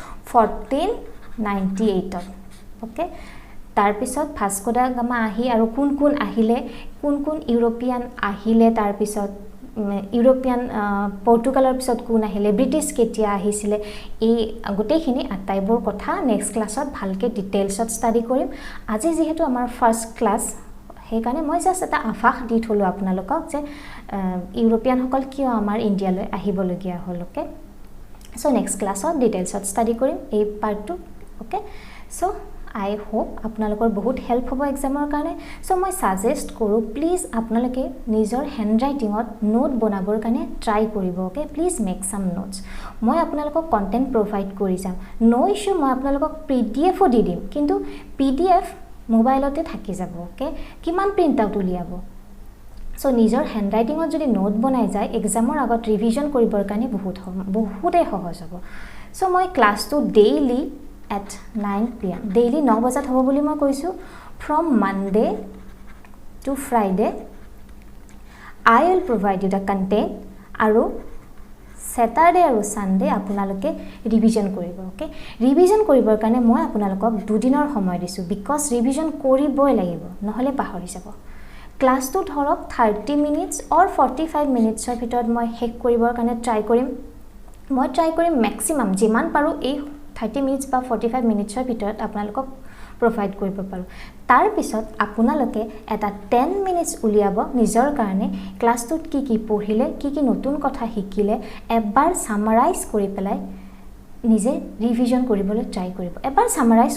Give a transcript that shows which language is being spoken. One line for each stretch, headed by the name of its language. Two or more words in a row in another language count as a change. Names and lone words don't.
Assamese: 1498 ওকে তাৰ পিছত ভাস্কো ডা গামা আহি আৰু কোন আহিলে কোন ইউৰোপিয়ান আহিলে তাৰ পিছত ইউৰোপিয়ান পৰ্তুগালৰ পিছত কোন আহিলে ব্ৰিটিছ কেতিয়া আহিছিলে এই গোটেইখিনি আটাইবোৰ কথা
English: next classত
Assamese: ভালকে
English: detailsত study
Assamese: কৰিম আজি যেহেতু আমাৰ
English: first class
Assamese: সেইকাৰণে মই জাস্ট এটা আভাস দি থলো আপোনালোকক যে ইউৰোপিয়ান সকল কিয় আমাৰ ইণ্ডিয়ালৈ আহিবলগীয়া হ'ল ওকে সো
English: next classত detailsত study
Assamese: কৰিম এই পাৰ্টটো ওকে সো
English: I hope
Assamese: আপোনালোকৰ বহুত হেল্প হ'ব এক্সামৰ কাৰণে সো মই সাজেষ্ট কৰো প্লিজ আপোনালোকে নিজৰ হ্যান্ডৰাইটিংত নোট বনাবৰ কাৰণে ট্ৰাই কৰিব ওকে
English: please make some notes
Assamese: মই আপোনালোকক
English: content provide
Assamese: কৰি যাম
English: no issue
Assamese: মই আপোনালোকক PDF ও দি দিম কিন্তু PDF মোবাইলতে থাকি যাব ওকে কিমান
English: print out
Assamese: উলিয়াব সো নিজৰ হ্যান্ডৰাইটিংত যদি নোট বনাই যায় এক্সামৰ আগত ৰিভিজন কৰিবৰ কাৰণে বহুতে সহজ হ'ব সো মই ক্লাছটো ডেইলি
English: at 9 pm daily
Assamese: 9 বজাত হ'ব বুলি মই কৈছো
English: from Monday to Friday I will provide you the content
Assamese: আৰু Saturday আৰু Sunday আপোনালোকে ৰিভিজন কৰিব ওকে ৰিভিজন কৰিবৰ কাৰণে মই আপোনালোকক দুদিনৰ সময় দিছো because ৰিভিজন কৰিবই লাগিব নহলে পাহৰি যাব ক্লাছটো ধৰক
English: 30 minutes or 45 minutes
Assamese: ৰ ভিতৰত মই শেষ কৰিবৰ কাৰণে ট্ৰাই কৰিম ম্যাক্সিমাম যিমান পাৰো এই 30 minutes বা 45 minutes ৰ ভিতৰত আপোনালোকক প্ৰভাইড কৰিব পাৰো তাৰ পিছত আপোনালোকে এটা 10 minutes উলিয়াব নিজৰ কাৰণে ক্লাছটোত কি পঢ়িলে কি নতুন কথা শিকিলে এবাৰ সামাৰাইজ কৰি পেলাই নিজে ৰিভিজন কৰিবলৈ ট্ৰাই কৰিব এবাৰ সামাৰাইজ